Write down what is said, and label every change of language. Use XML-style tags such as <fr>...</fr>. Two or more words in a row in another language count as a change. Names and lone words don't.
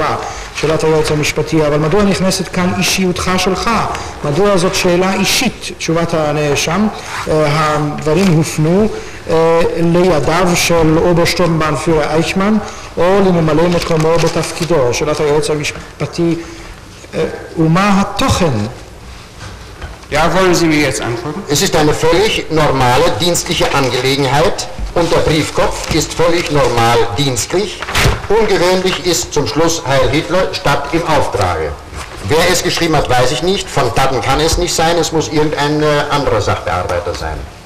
<he>שאלת היועץ המשפטי, אבל מדוע נכנסת כאן אישיותך שלך? מדוע זאת שאלה אישית? תשובת הנאשם, הדברים הופנו לידיו של אוברשטורמבאנפירר אייכמן או לממלא מקומו בתפקידו. שאלת היועץ המשפטי, ומה התוכן?</he> <de>Ja, wollen Sie mir jetzt antworten? Es ist eine völlig normale dienstliche Angelegenheit und der Briefkopf ist völlig normal dienstlich. Ungewöhnlich ist zum Schluss Heil Hitler statt im Auftrage. Wer es geschrieben hat, weiß ich nicht. Von Taten kann es nicht sein, es muss irgendein anderer Sachbearbeiter sein.</de>